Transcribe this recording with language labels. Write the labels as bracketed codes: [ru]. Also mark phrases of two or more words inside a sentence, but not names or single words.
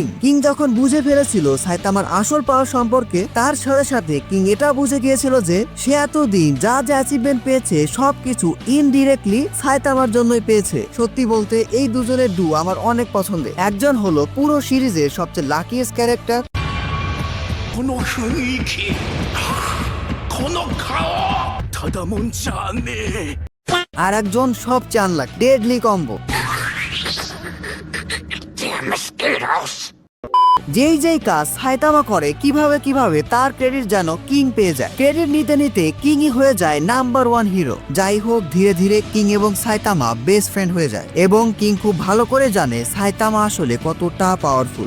[bn] কিং যখন বুঝে ফেলেছিল সাইতামার আসল পাওয়ার সম্পর্কে, তার সাথে সাথে কিং এটা বুঝে গিয়েছিল যে সে এতদিন যা অ্যাচিভমেন্ট পেয়েছে সবকিছু ইনডিরেক্টলি সাইতামার জন্যই পেয়েছে। সত্যি বলতে এই দুজনের ডু আমার অনেক পছন্দের। একজন হলো পুরো সিরিজের সবচেয়ে [en] luckiest character, [ja] この雰囲気こ [bn] আর একজন সবচেয়ে [en] unlucky deadly combo. [bn] যেই কাজ সাইতামা করে কিভাবে তার ক্রেডিট যেন কিং পেয়ে যায়। ক্রেডিট নিতে নিতে কিংই হয়ে যায় [en] number 1 hero. [bn] যাই হোক, ধীরে ধীরে কিং এবং সাইতামা [en] best friend [bn] হয়ে যায় এবং কিং খুব ভালো করে জানে সাইতামা আসলে কতটা পাওয়ারফুল।